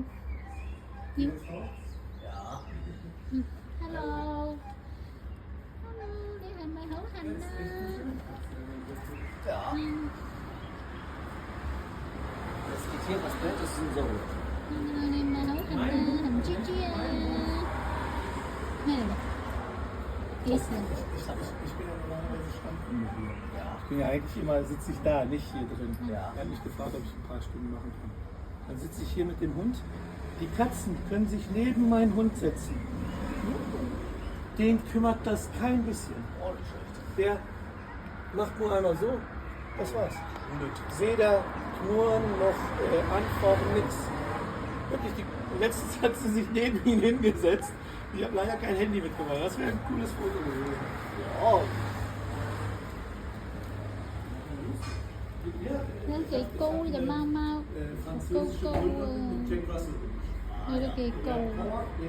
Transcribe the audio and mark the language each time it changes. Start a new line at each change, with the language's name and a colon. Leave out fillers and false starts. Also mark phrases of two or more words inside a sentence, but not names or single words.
Cantonese: 要Hello， 你係咪好痕啊？你唔係好痕啊，痕豬豬啊？咩嚟㗎？幾時啊？
German: Ich bin ja eigentlich immer, sitze ich da, nicht hier drin. Er hat mich gefragt, ob ich ein paar Stunden machen kann. Dann sitze ich hier mit dem Hund. Die Katzen können sich neben meinen Hund setzen. Den kümmert das kein bisschen. Der macht nur einmal so, das war's. Weder knurren noch antworten, nichts. Wirklich, letztens hat sie sich neben ihn hingesetzt. Ich habe leider kein Handy mitgebracht. Das wäre ein cooles Foto gewesen. Ja.
Cantonese: 呢幾高呢隻貓貓，高高啊！佢都幾高啊！